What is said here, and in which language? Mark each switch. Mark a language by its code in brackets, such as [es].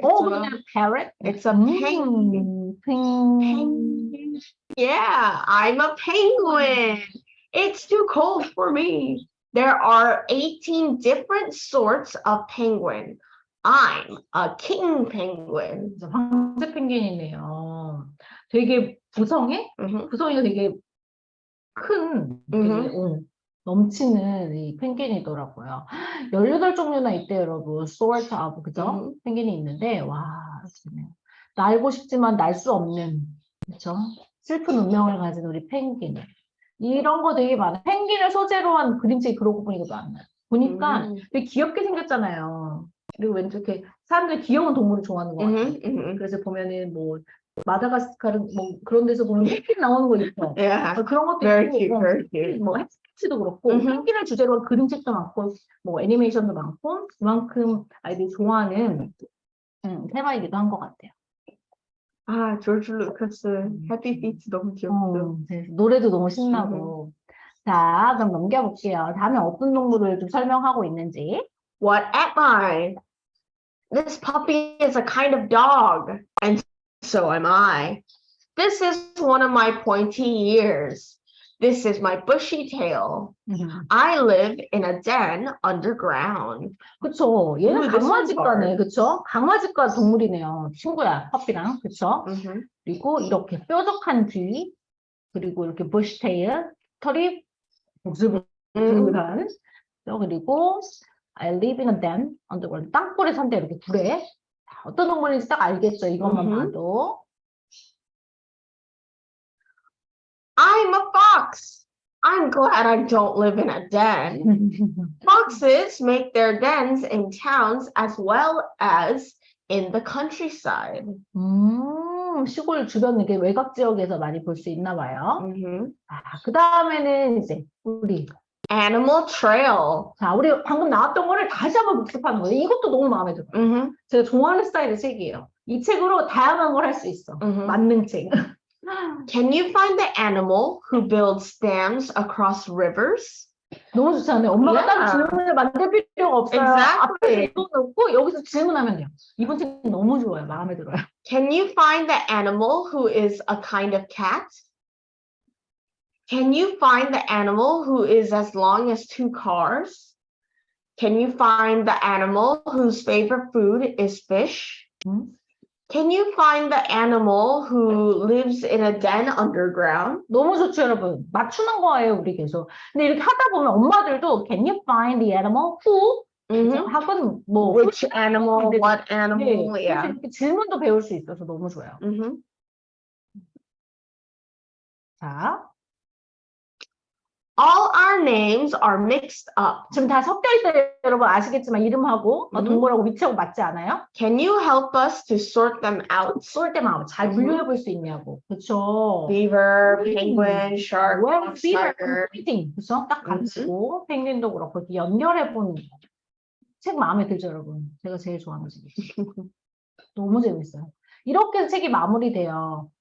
[ko] 그냥 parrot? [en] It's a penguin. Penguin. Yeah, I'm a penguin. It's too cold for me. There are 18 different sorts of penguin. I'm a king penguin. [ko] 황제 펭귄이네요. 되게 구성이가 되게 큰, 넘치는 이 펭귄이더라고요. 18종류나 있대요, 여러분. [en] sort of, [ko] 그죠? 펭귄이 있는데, 와, 좋네요. 날고 싶지만 날 수 없는, 그죠? 슬픈 운명을 가진 우리 펭귄. 이런 거 되게 많아요. 펭귄을 소재로 한 그림책이 그러고 보니까 많아요. 보니까 되게 귀엽게 생겼잖아요. 그리고 왠지 이렇게 사람들이 귀여운 동물을 좋아하는 것 같아요. 그래서 보면은 뭐 마다가스카르 뭐 그런 데서 보면 펭귄 나오는 거 있죠. 그런 것도 있고, 뭐 햄스터치도 그렇고 펭귄을 주제로 한 그림책도 많고, 뭐 애니메이션도 많고, 그만큼 아이들이 좋아하는 테마이기도 한 것 같아요. 아, 조지 루카스 해피 피트 너무 귀엽죠. 노래도 너무 신나고. 자, 그럼 넘겨볼게요. 다음에 어떤 동물을 좀 설명하고 있는지. [en] What am I? This puppy is a kind of dog, and so am I. This is one of my pointy ears. This is my bushy tail. I live in a den underground. [ko] 그쵸. 얘는 [en] Ooh, this one's [ko] 강아지과네. [en] hard. [ko] 그쵸? 강아지과 동물이네요. 친구야, 퍼피랑. 그쵸? 그리고 이렇게 뾰족한 귀, 그리고 이렇게 부시테일, 털이 부슬부슬한. 그리고 [en] I live in a den underground. [ko] 땅굴에 산다 이렇게 불에. 자, 어떤 동물인지 딱 알겠죠? 이것만 봐도. [en] I'm a fox. I'm glad I don't live in a den. Foxes make their dens in towns as well as in the countryside. [ko] 시골 주변 이렇게 외곽 지역에서 많이 볼 수 있나 봐요. 그 다음에는 이제 우리 [en] Animal Trail. [ko] 자, 우리 방금 나왔던 거를 다시 한번 복습하는 거예요. 이것도 너무 마음에 들어요. 제가 좋아하는 스타일의 책이에요. 이 책으로 다양한 걸 할 수 있어. 만능 책. [en] Can you find the animal who builds dams across rivers? [ko] 너무 좋지 않아요? 엄마가 따로 질문을 만들 필요가 없어요. [en] Exactly. [ko] 앞에 이거 넣고 여기서 질문하면 돼요. 이번 책 너무 좋아요. 마음에 들어요. [en] Can you find the animal who is a kind of cat? Can you find the animal who is as long as 2 cars? Can you find the animal whose favorite food is fish? Can you find the animal who lives in a den underground? [ko] 너무 좋죠, 여러분. 맞추는 거예요, 우리 계속. 근데 이렇게 하다 보면 엄마들도 [en] Can you find the animal who? [ko] 하건 뭐 [en] Which animal, what animal, [ko] 네, [en] yeah. [ko] 이렇게 질문도 배울 수 있어서 너무 좋아요. 자, [en] All our names are mixed up. [ko] 지금 다 섞여 있어요, 여러분 아시겠지만 이름하고 동물하고 위치하고 맞지 않아요? [en] Can you help us to sort them out? [ko] 쏠 때만 잘 분류해 볼 수 있냐고. 그렇죠. [en] Beaver, penguin, shark, Well, fox, beaver, tiger. everything. [ko] 그렇죠? 딱 가지고 펭귄도 그렇고 이렇게 연결해 보는 거. 책 마음에 들죠, 여러분? 제가 제일 좋아하는 책이에요. 너무 재밌어요. 이렇게 책이 마무리돼요.